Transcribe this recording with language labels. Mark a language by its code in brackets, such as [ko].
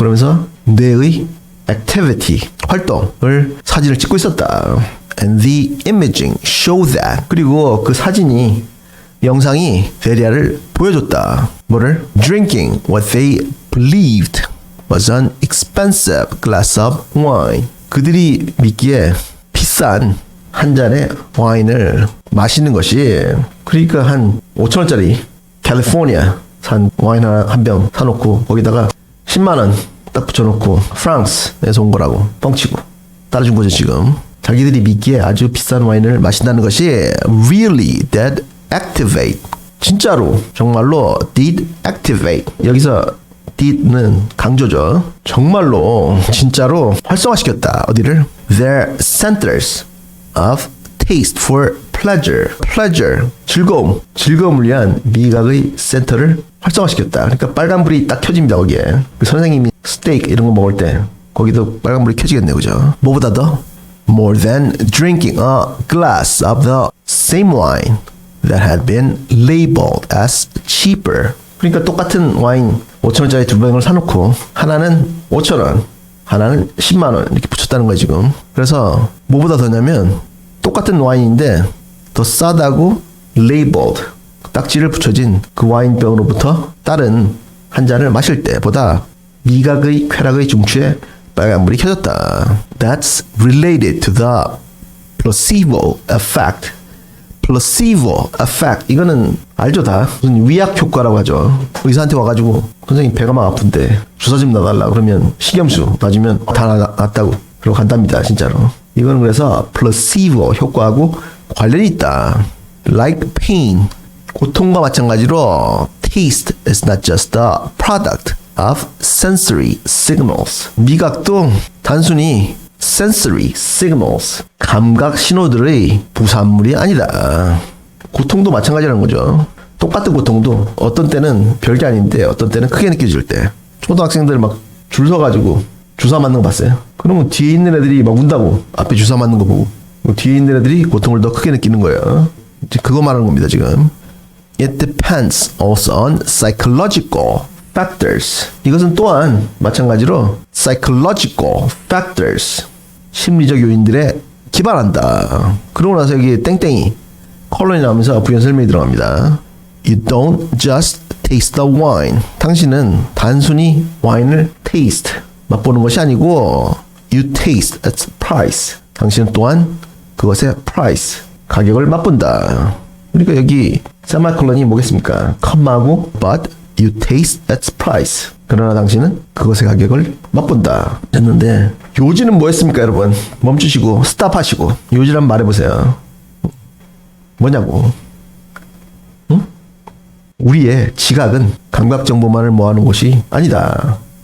[ko] 그러면서 뇌의 activity 활동을 사진을 찍고 있었다. [en] And the imaging show that. [ko] 그리고 그 사진이 영상이 베리아를 보여줬다. 뭐를? [en] Drinking what they believed was an expensive glass of wine. [ko] 그들이 믿기에 비싼 한 잔의 와인을 마시는 것이 그러니까 한 5,000원짜리 캘리포니아 산 와인 한 병 사놓고 거기다가 10만 원 딱 붙여놓고 프랑스에서 온 거라고 뻥치고 따라준 거죠 지금. 자기들이 믿기에 아주 비싼 와인을 마신다는 것이 [en] really did activate. [ko] 진짜로 정말로 [en] did activate. [ko] 여기서 did는 강조죠. 정말로 진짜로 활성화시켰다. 어디를? [en] Their centers of taste for pleasure. pleasure. [ko] 즐거움을 위한 미각의 센터를 활성화시켰다. 그러니까 빨간불이 딱 켜집니다. 거기에. 그 선생님이 스테이크 이런 거 먹을 때 거기도 빨간불이 켜지겠네요. 그죠? 뭐보다 더? [en] More than drinking a glass of the same wine that had been labeled as cheaper. [ko] 그러니까 똑같은 와인 5,000원짜리 두 병을 사놓고 하나는 5,000원, 하나는 10만 원 이렇게 붙였다는 거예요 지금. 그래서 뭐보다 더냐면 똑같은 와인인데 더 싸다고 labeled 딱지를 붙여진 그 와인병으로부터 다른 한 잔을 마실 때보다 미각의 쾌락의 중추에 빨간불이 켜졌다. [en] That's related to the placebo effect. [ko] placebo effect. 이거는 알죠 다. 무슨 위약 효과라고 하죠. 의사한테 와가지고 선생님 배가 막 아픈데 주사 좀 놔달라 그러면 식염수 놔주면 다 낫다고 그러고 간답니다 진짜로. 이거는 그래서 placebo 효과하고 관련이 있다. [en] Like pain. [ko] 고통과 마찬가지로 [en] taste is not just a product of sensory signals. [ko] 미각도 단순히 sensory signals. 감각 신호들의 부산물이 아니다. 고통도 마찬가지라는 거죠. 똑같은 고통도 어떤 때는 별게 아닌데 어떤 때는 크게 느껴질 때. 초등학생들 막 줄 서가지고 주사 맞는 거 봤어요? 그러면 뒤에 있는 애들이 막 운다고. 앞에 주사 맞는 거 보고. 뒤에 있는 애들이 고통을 더 크게 느끼는 거예요. 이제 그거 말하는 겁니다 지금. [en] It depends also on psychological factors. [ko] 이것은 또한 마찬가지로 psychological factors. 심리적 요인들에 기반한다. 그러고 나서 여기 땡땡이 컬러니 나오면서 부연 설명이 들어갑니다. [en] You don't just taste the wine. [ko] 당신은 단순히 와인을 taste, 맛보는 것이 아니고 [en] you taste its price. [ko] 당신은 또한 그것의 price, 가격을 맛본다. 그러니까 여기 세마콜론이 뭐겠습니까? 컴마고 [en] but you taste its price. [ko] 그러나 당신은 그것의 가격을 맛본다. 했는데 요지는 뭐였습니까 여러분? 멈추시고 스탑하시고 요지를 한번 말해보세요. 뭐냐고. 응? 우리의 지각은 감각 정보만을 모아놓은 것이 아니다.